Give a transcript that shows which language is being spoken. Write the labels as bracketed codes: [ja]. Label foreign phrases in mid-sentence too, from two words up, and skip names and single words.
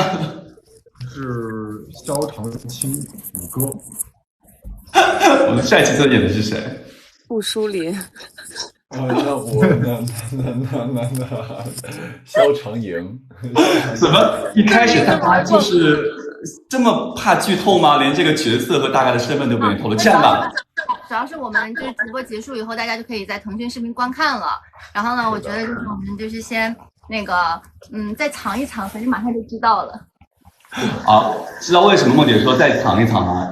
[zh] 是肖長青五哥。我們帥氣特演的是誰？顧舒林。那肖長營。怎麼一開始他就是這麼怕劇透嗎？連這個角色和大概的身份都不願意透露。這樣吧，主要是我們就是直播結束以後，大家就可以在騰訊視頻觀看了。然後呢，我覺得就是我們就是先那個再藏一藏，反正馬上就知道了。好，知道為什麼夢姐說再藏一藏嗎？